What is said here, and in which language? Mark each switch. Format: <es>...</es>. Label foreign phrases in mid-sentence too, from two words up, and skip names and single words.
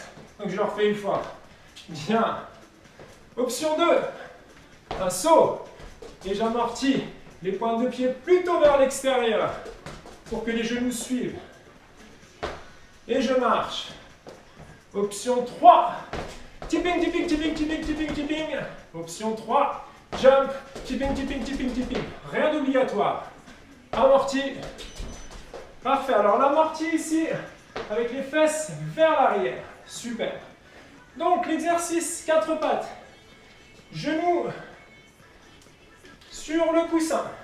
<fr>Donc je le refais une fois. Bien. Option 2, un saut. Et j'amortis les pointes de pied plutôt vers l'extérieur pour que les genoux suivent. Et je marche. Option 3, tipping, tipping, tipping, tipping, tipping, tipping. Option 3,</fr> <en>jump, tipping, tipping, tipping, tipping.</en> <fr>Rien d'obligatoire. Amorti. Parfait. Alors l'amorti ici, avec les fesses vers l'arrière. Super. Donc l'exercice 4 pattes. Genoux sur le coussin.</fr>